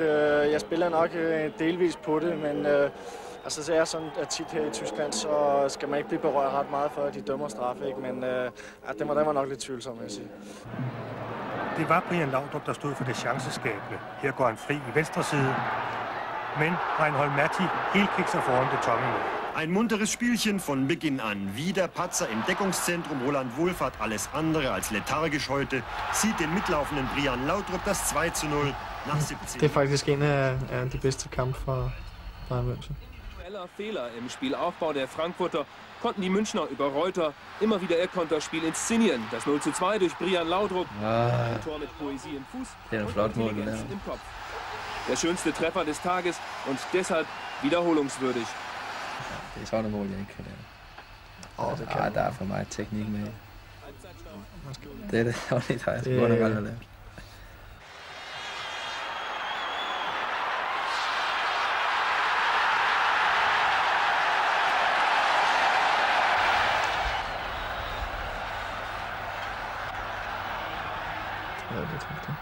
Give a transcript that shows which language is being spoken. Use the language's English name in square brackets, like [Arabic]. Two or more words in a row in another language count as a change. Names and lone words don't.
[Danish] Jeg spiller nok delvis på det, men altså, så er sådan, at tit her i Tyskland, så skal man ikke blive berørt ret meget for, at de dømmer straffe. Ikke? Men den var nok lidt tvivlsom, vil jeg sige. Det var Brian Laudrup, der stod for det chanceskabende. Her går han fri i venstre side. Men Reinhold Matti helt kigger sig foran det tomme mål. [German] Ein munteres Spielchen von Beginn an. Wieder Patzer im Deckungszentrum. Roland Wohlfahrt alles andere als lethargisch heute. Sieht den mitlaufenden Brian Laudrup das 2:0 nach 17. [Danish] Det er faktisk en af de bedste kampe fra Bayern München. [German] Aller Fehler im Spielaufbau der Frankfurter konnten die Münchner über Reuter immer wieder ihr Konterspiel inszenieren. Das 0:2 durch Brian Laudrup. Ein Tor mit Poesie im Fuß und Intelligenz im Kopf. Der schönste Treffer des Tages und deshalb wiederholungswürdig. [Danish] Det er sådan et mål, jeg ikke kan lave. Der er for meget teknik med. Det er det ordentligt, har jeg sgu godt nok aldrig lavet. Ja, det tror jeg.